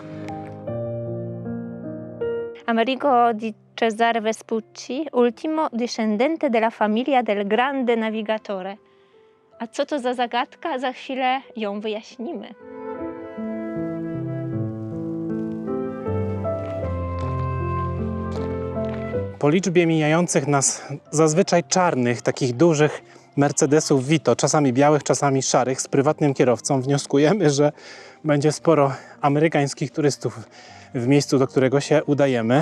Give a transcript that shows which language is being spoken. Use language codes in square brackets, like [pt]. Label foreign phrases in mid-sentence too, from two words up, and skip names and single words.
[it] Amerigo di Cesare Vespucci, ultimo discendente della famiglia del grande navigatore. [pl] A co to za zagadka? Za chwilę ją wyjaśnimy. Po liczbie mijających nas zazwyczaj czarnych, takich dużych Mercedesów Vito, czasami białych, czasami szarych, z prywatnym kierowcą, wnioskujemy, że będzie sporo amerykańskich turystów w miejscu, do którego się udajemy.